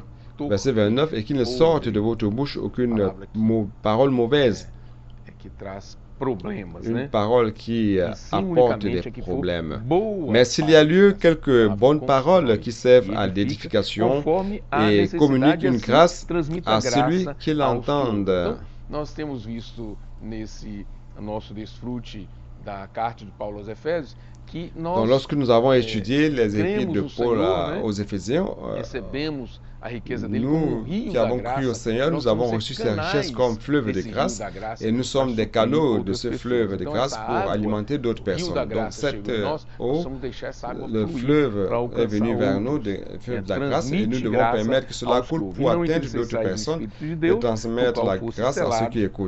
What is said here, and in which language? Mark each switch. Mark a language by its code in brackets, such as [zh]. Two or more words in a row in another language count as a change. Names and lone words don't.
[fr] Verset 29, et qu'il ne sorte de votre bouche aucune parole mauvaise, une parole qui apporte des problèmes. Mais s'il y a lieu, quelques bonnes paroles qui servent à l'édification et communiquent une grâce à celui qui l'entende. [pt] Nós temos visto nesse nosso desfrute da carta de Paulo aos Efésios que nós, [fr] donc, lorsque nous avons étudié les épîtres de Paul aux Éphésiens, nous qui avons cru au Seigneur, nous avons reçu ses richesses comme fleuve de grâce, et nous sommes des canaux de ce fleuve de grâce pour alimenter d'autres personnes. Donc cette eau, le fleuve est venu vers nous, le fleuve de la grâce, et nous devons permettre que cela coule pour atteindre d'autres personnes et transmettre la grâce à ceux qui écoutent.